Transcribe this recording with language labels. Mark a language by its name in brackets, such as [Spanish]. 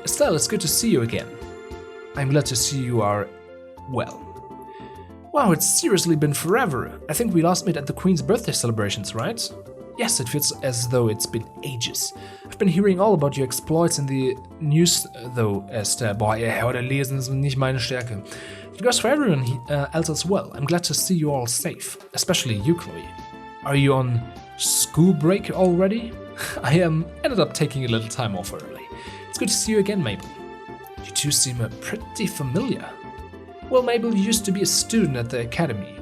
[English] Estelle, it's good to see you again. I'm glad to see you are well. Wow, it's seriously been forever. I think we last met at the Queen's birthday celebrations, right? Yes, it feels as though it's been ages. I've been hearing all about your exploits in the news, though, Esther. [German] Boah, oder lesen ist nicht meine Stärke. [English] It goes for everyone else as well. I'm glad to see you all safe, especially you, Chloe. Are you on school break already? I ended up taking a little time off early. It's good to see you again, Mabel. You two seem pretty familiar. Well, Mabel used to be a student at the academy.